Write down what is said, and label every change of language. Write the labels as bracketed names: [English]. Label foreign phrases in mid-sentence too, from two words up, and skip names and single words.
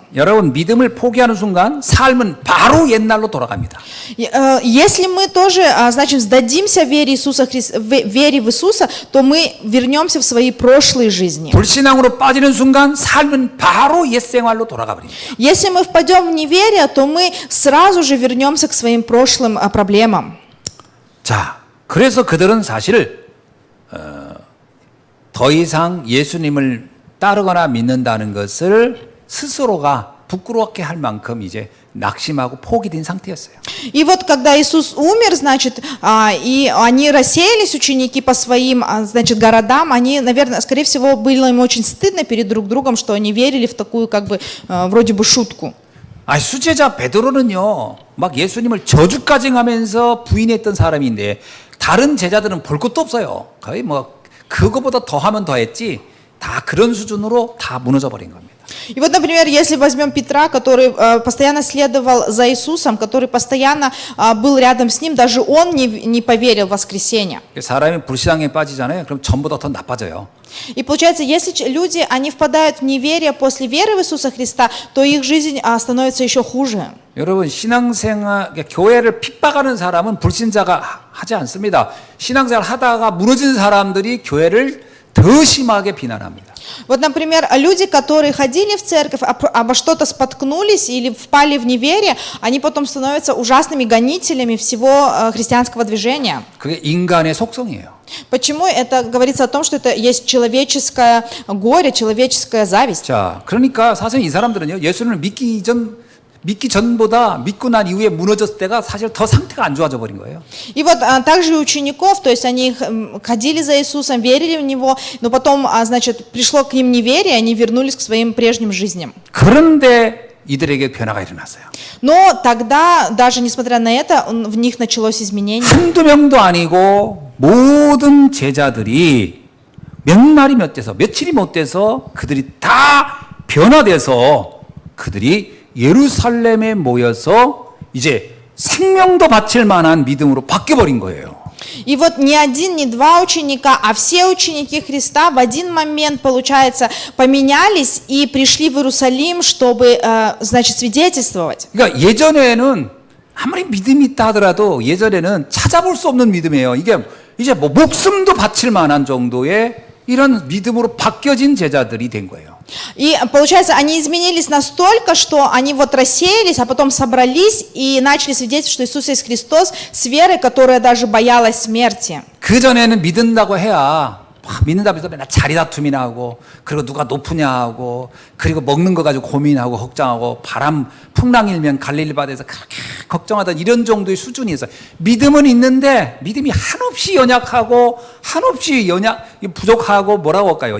[Korean] 여러분 믿음을 포기하는 순간 삶은 바로 옛날로 돌아갑니다. [Russian] Если мы тоже, значит, сдадимся вере в Иисуса, то мы вернемся в свои прошлые жизни. [Korean] 불신앙으로 빠지는 순간 삶은 바로 옛 생활로 돌아가 버립니다. [Russian] Если мы впадем в неверие, то мы сразу же вернемся к своим прошлым проблемам. [Korean] 자, 그래서 그들은 사실 더 이상 예수님을 따르거나 믿는다는 것을 스스로가 부끄럽게 할 만큼 이제 낙심하고 포기 된 상태였어요. [Russian] И вот когда Иисус умер, значит, и они рассеялись, ученики, по своим, значит, городам, они, наверное, скорее всего, было им очень стыдно перед друг другом, что они верили в такую, как бы, вроде бы шутку. [Korean] 아, 수제자 베드로는요, 막 예수님을 저주까지 하면서 부인했던 사람인데 다른 제자들은 볼 것도 없어요. 거의 뭐 그거보다 더하면 더했지 다 그런 수준으로 다 무너져 버린 겁니다. [Russian] И вот, например, если возьмем Петра, который постоянно следовал за Иисусом, который постоянно был рядом с ним, даже он не поверил в воскресение. [Korean] 사람이 불신앙에 빠지잖아요. 그럼 전보다 더 나빠져요. [Russian] И получается, если люди, они впадают в неверие после веры в Иисуса Христа, то их жизнь становится еще хуже. [Korean] 여러분 신앙생활 교회를 핍박하는 사람은 불신자가 하지 않습니다. 신앙생활 하다가 무너진 사람들이 교회를 더 심하게 비난합니다. [Russian] Вот, например, люди, которые ходили в церковь, обо что-то споткнулись или впали в неверие, они потом становятся ужасными гонителями всего христианского движения. [Korean] 그게 인간의 속성이에요. [Russian] Почему? Это говорится о том, что это есть человеческое горе, человеческая зависть. [Korean] 자, 그러니까 사실 이 사람들은요, 예수를 믿기 전보다 믿고 난 이후에 무너졌을 때가 사실 더 상태가 안 좋아져 버린 거예요. [Russian] И вот также и учеников, то есть они ходили за Иисусом, верили в Него, но потом, значит, пришло к ним неверие, они вернулись к своим прежним жизням. [Korean] 그런데 이들에게 변화가 일어났어요. [Russian] Но тогда, даже несмотря на это, в них началось изменение. [Korean] 한두 명도 아니고 모든 제자들이 몇 날이 못 돼서 며칠이 못 돼서 그들이 다 변화돼서 그들이 예루살렘에 모여서 이제 생명도 바칠 만한 믿음으로 바뀌어버린 거예요. [Russian] И вот ни один, ни два ученика, а все ученики Христа в один момент, получается, поменялись и пришли в Иерусалим, чтобы, значит, свидетельствовать. [Korean] 그러니까 예전에는 아무리 믿음이 있다 하더라도 예전에는 찾아볼 수 없는 믿음이에요. 이게 이제 뭐 목숨도 바칠 만한 정도의 이런 믿음으로 바뀌어진 제자들이 된 거예요. [Russian] И получается, они изменились настолько, что они вот рассеялись, а потом собрались и начали свидетельствовать, что Иисус есть Христос, с верой, которая даже боялась смерти. [Korean] 그 전에는 믿는다고 해야 믿는다고 해서 맨날 자리 다툼이나 하고 그리고 누가 높으냐 하고 그리고 먹는 거 가지고 고민하고 걱정하고 바람 풍랑 일면 갈릴리 바다에서 그렇게 걱정하던 이런 정도의 수준이었어요. 믿음은 있는데 믿음이 한없이 연약하고 한없이 부족하고 뭐라고 할까요?